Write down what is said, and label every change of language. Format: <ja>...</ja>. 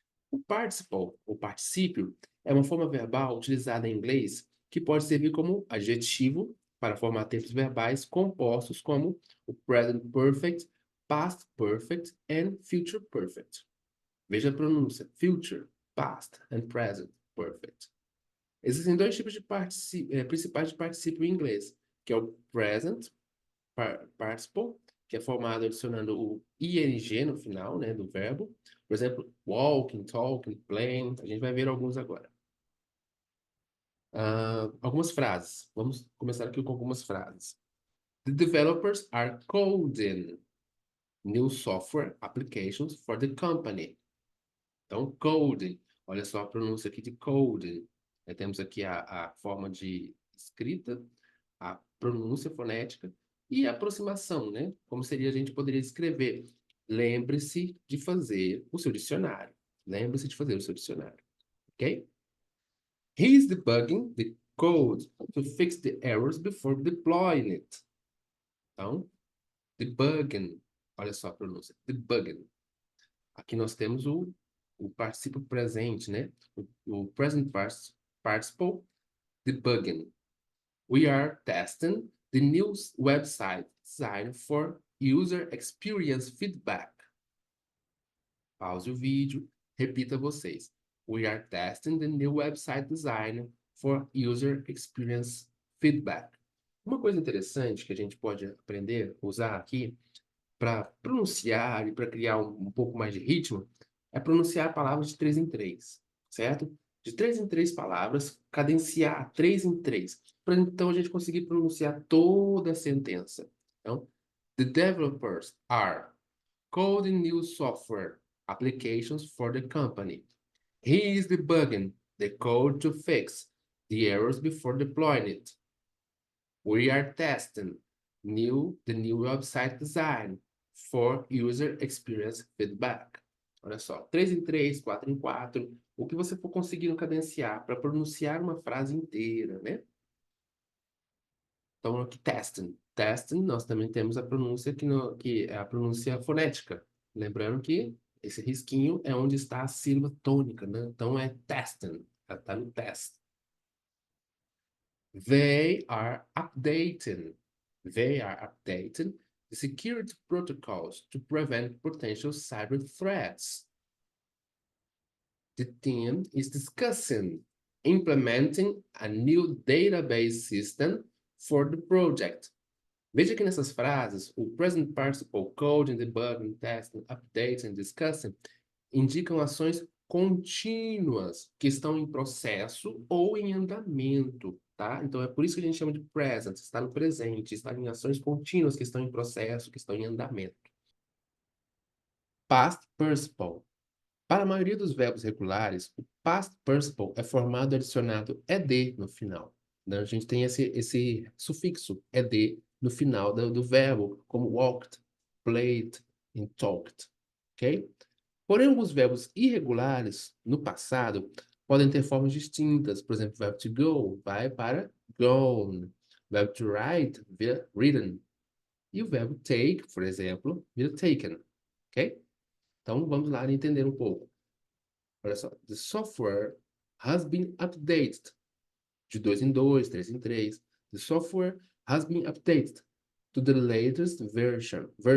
<pt>O participle, o particípio, é uma forma verbal utilizada em inglês que pode servir como adjetivo para formar tempos verbais compostos como o present perfect, past perfect and future perfect. Veja a pronúncia: future, past and present perfect. Existem dois tipos de principais de particípio em inglês, que é o present participle, que é formado adicionando o ing no final, né, do verbo. Por exemplo, walking, talking, playing. A gente vai ver alguns agora. Algumas frases. Vamos começar aqui com algumas frases.</pt> <en>The developers are coding new software applications for the company.</en> <pt>Então, coding. Olha só a pronúncia aqui de coding. Temos aqui a forma de escrita, a pronúncia fonética e a aproximação, né? Como seria, a gente poderia escrever. Lembre-se de fazer o seu dicionário. Lembre-se de fazer o seu dicionário. Ok?</pt> <en>He is debugging the code to fix the errors before deploying it.</en> <pt>Então, debugging. Olha só a pronúncia. Debugging. Aqui nós temos o particípio presente, né? O present participle, debugging.</pt> <en>We are testing the new website design for user experience feedback.</en> <pt>Pause o vídeo, repita vocês.</pt> <en>We are testing the new website design for user experience feedback.</en> <pt>Uma coisa interessante que a gente pode aprender, usar aqui, para pronunciar e para criar um pouco mais de ritmo, é pronunciar palavras de 3 em 3, certo? De 3 em 3 palavras, cadenciar 3 em 3, para então a gente conseguir pronunciar toda a sentença.</pt> <en>Então, the developers are coding new software applications for the company. He is debugging the code to fix the errors before deploying it. We are testing the new website design for user experience feedback.</en> <pt>Olha só, 3 em 3, 4 em 4, o que você for conseguindo cadenciar para pronunciar uma frase inteira, né? Então, aqui, testing. Testing, nós também temos a pronúncia que é a pronúncia fonética. Lembrando que esse risquinho é onde está a sílaba tônica, né? Então, é testing, está no test.</pt> <en>They are updating the security protocols to prevent potential cyber threats. The team is discussing implementing a new database system for the project.</en> <pt>Veja que nessas frases, o present participle, coding, debugging, testing, updating, discussing, indicam ações contínuas que estão em processo ou em andamento, tá? Então é por isso que a gente chama de present, está no presente, está em ações contínuas que estão em processo, que estão em andamento. Past participle. Para a maioria dos verbos regulares, o past participle é formado adicionado ed no final. Então, a gente tem esse sufixo ed no final do verbo, como walked, played e talked, ok? Porém, alguns verbos irregulares, no passado, podem ter formas distintas. Por exemplo, o verbo to go vai para gone. O verbo to write vira written. E o verbo take, por exemplo, vira taken, ok? Então, vamos lá entender um pouco. Olha só.</pt> <en>The software has been updated.</en> <pt>De 2 em 2, 3 em 3.</pt> <en>The software has been updated to the latest version.</en>